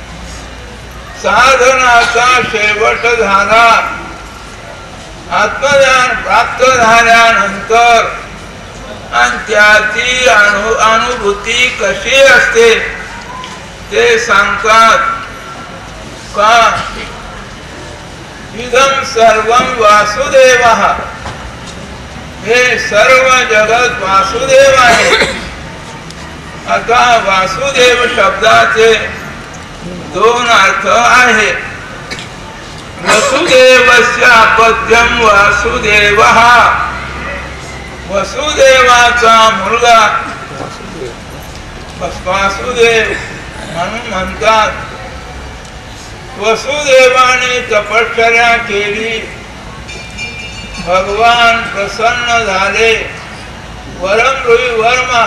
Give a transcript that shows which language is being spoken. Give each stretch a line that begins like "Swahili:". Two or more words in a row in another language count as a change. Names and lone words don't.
Marathi: साधनाचा शेवट झाला, आत्मज्ञान प्राप्त झाल्यानंतर आणि त्याची अनुभूती कशी असते ते सांगतात का
Sanskrit: इदं सर्वं वासुदेवः,
Marathi: हे सर्व जगत वासुदेव आहे. आता वासुदेव शब्दाचे दोन अर्थ आहेत.
Sanskrit: वसुदेवस्य अपत्यम वासुदेवः,
Marathi: वसुदेवाचा मुलगा वासुदेव म्हणून म्हणतात. वसुदेवाने तपश्चर्या केली, भगवान प्रसन्न झाले, वरमृई वर्मा.